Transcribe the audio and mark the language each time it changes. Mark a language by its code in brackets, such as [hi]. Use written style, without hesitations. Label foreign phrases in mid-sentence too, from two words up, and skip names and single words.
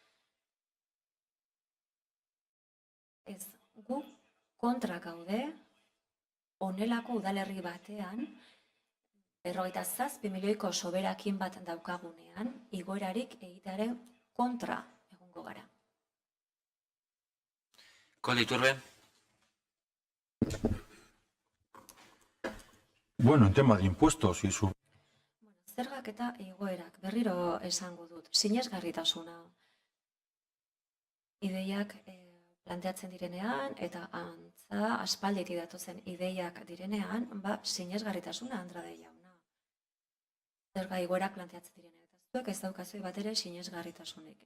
[eu] Ez gu kontra gaude, honelako udalerri batean, 57 milioiko soberakin bat daukagunean, igoerarik egitearen kontra egongo gara. Koldo Iturbe. [es] En tema de impuestos y su... [eu] Zergak eta igoerak, berriro esango dut, sinesgarritasuna. Ideiak planteatzen direnean, eta antza aspalditik datozen ideiak direnean, sinesgarritasuna Andrade jauna. Zerga igoerak planteatzen direnean. Eta zuek ez daukazue bat ere sinesgarritasunik.